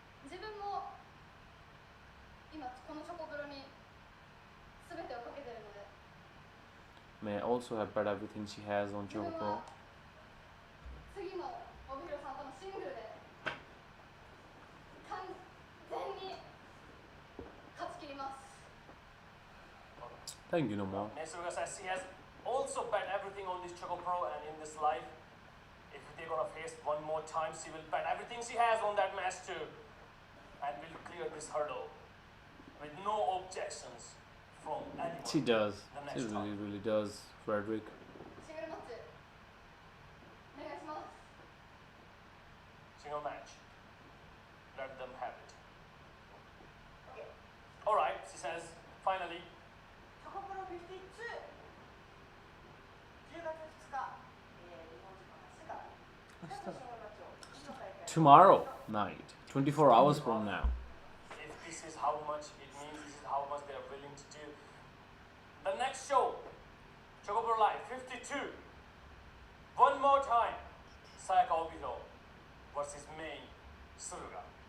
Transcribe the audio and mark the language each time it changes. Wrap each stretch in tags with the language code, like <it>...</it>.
<ja>自分も今このチョコプロに全てをかけてるので</ja> <en>May I also have bet everything she has on</en> <ja>自分</ja> <en>ChocoPro.</en> <ja>は次の帯広さんとのシングルで完全に勝ち切ります。</ja> <en>Thank you, no more. Nesuga says she has also bet everything on this ChocoPro and in this live. If they're gonna face one more time, she will bet everything she has on that match too. And will clear this hurdle with no objections from anyone. She does. The She next time. really does, Frederick.</en> <ja>シングルマッチお願いします。</ja> <en>Single match. Let them have it. Alright, she says, finally.</en> <ja>チョコプロ52 10月2日、日本時間明日から</ja> <en>Tomorrow night, 24 hours from now. If this is how much it means, this is how much they are willing to do. The next show, ChocoProLIVE 52. One more time, Sayaka Obito versus Mei Suruga.</en>